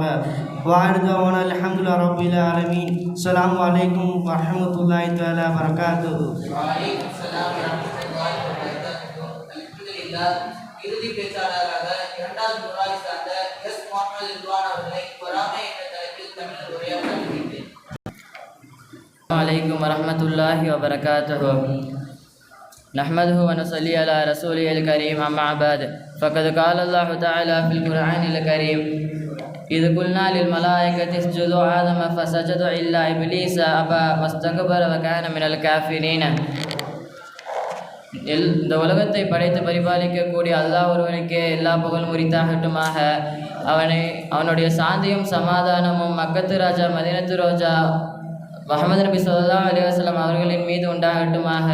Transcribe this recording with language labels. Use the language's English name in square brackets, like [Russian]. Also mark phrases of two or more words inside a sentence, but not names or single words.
[Arabic] வாரிதவான الحمد لله رب العالمين السلام عليكم ورحمة الله تعالى وبركاته. وعليكم السلام ورحمة الله وبركاته. அல்ஹம்துலில்லாஹ். [Tamil] இறுதி பேச்சாளராக 2வது முராய் சார்ந்த எஸ் முஹம்மது [Arabic] عليكم ورحمة الله وبركاته نحمده ونصلي على رسوله الكريم أما بعد فقد قال الله تعالى في القرآن الكريم إذ قلنا للملائكة اسجدوا آدم فسجدوا إلا إبليس أبى واستكبر وكان من الكافرين [Tamil] இந்த உலகத்தை படைத்து பரிபாலிக்கக்கூடிய அல்லாஹ் ஒருவனுக்கே எல்லா புகழும் உரித்தாகட்டுமாக. அவனுடைய சாந்தியும் சமாதானமும் மக்கத்து ராஜா மதீனத்து ரோஜா முஹம்மது நபி [Arabic] صلى الله عليه وسلم [Tamil] அவர்களின் மீது உண்டாகட்டுமாக.